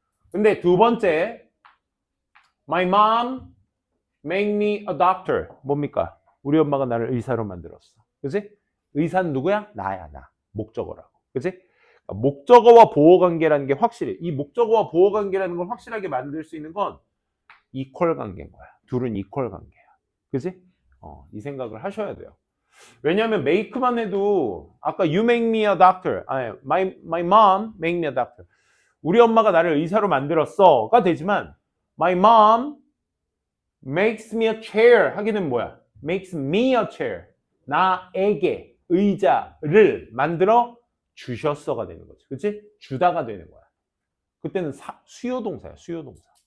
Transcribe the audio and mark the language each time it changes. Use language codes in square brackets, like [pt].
[ko] 근데 두 번째, [en] My mom make me a doctor. [ko] 뭡니까? 우리 엄마가 나를 의사로 만들었어. 그치? 의사는 누구야? 나야, 나. 목적어라고. 그치? 목적어와 보호 관계라는 게 확실해. 이 목적어와 보호 관계라는 걸 확실하게 만들 수 있는 건 이퀄 관계인 거야. 둘은 이퀄 관계야. 그치? 이 생각을 하셔야 돼요. 왜냐하면 make만 해도 아까 [en] you make me a doctor. [ko] 아니, [en] my mom make me a doctor. [ko] 우리 엄마가 나를 의사로 만들었어가 되지만 [en] my mom makes me a chair [ko] 하기는 뭐야? [en] makes me a chair. [ko] 나에게 의자를 만들어 주셨어가 되는 거지. 그치? 주다가 되는 거야. 그때는 수요동사야. 수요동사.